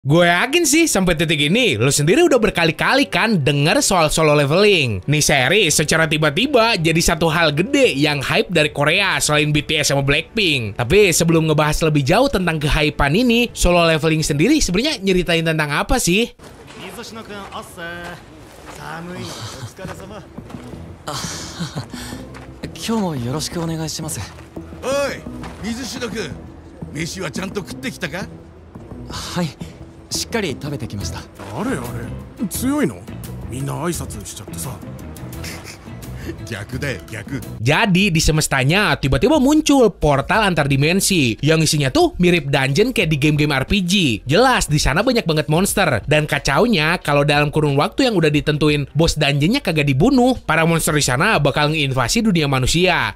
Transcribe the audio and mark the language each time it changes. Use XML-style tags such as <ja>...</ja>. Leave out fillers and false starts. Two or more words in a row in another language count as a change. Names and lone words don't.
<id>Gue yakin sih sampai titik ini lo sendiri udah berkali-kali kan denger soal solo leveling. Nih series secara tiba-tiba jadi satu hal gede yang hype dari Korea selain BTS sama Blackpink. Tapi sebelum ngebahas lebih jauh tentang kehypean ini, solo leveling sendiri sebenarnya nyeritain tentang apa sih?</id> <ja>今日もよろしくお願いします。おい、水篠君、飯はちゃんと食ってきたか？はい、しっかり食べてきました。あれあれ、強いの？みんな挨拶しちゃってさ。逆だよ、逆。</ja> <id>Jadi di semestanya tiba-tiba muncul portal antar dimensi yang isinya tuh mirip dungeon kayak di game-game RPG. Jelas di sana banyak banget monster dan kacaunya kalau dalam kurun waktu yang udah ditentuin bos dungeonnya kagak dibunuh, para monster di sana bakal nginvasi dunia manusia.</id>